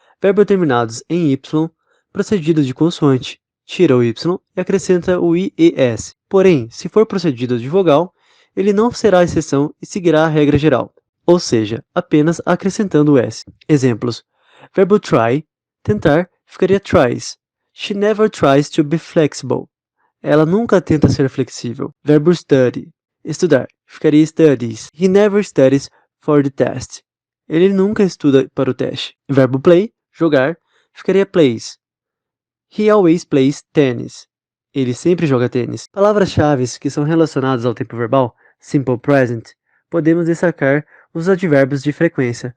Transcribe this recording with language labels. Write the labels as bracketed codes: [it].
[pt] Verbos terminados em y, procedido de consoante, tira o y e acrescenta o ies. Porém, se for procedido de vogal, ele não será exceção e seguirá a regra geral, ou seja, apenas acrescentando o s. Exemplos. Verbo try, tentar, ficaria tries. [en] She never tries to be flexible. [pt] Ela nunca tenta ser flexível. Verbo study, estudar, ficaria studies. [en] He never studies for the test. [pt] Ele nunca estuda para o teste. Verbo play, jogar, ficaria plays. [en] He always plays tennis. [pt] Ele sempre joga tênis. Palavras-chave que são relacionadas ao tempo verbal, simple present, podemos destacar os advérbios de frequência.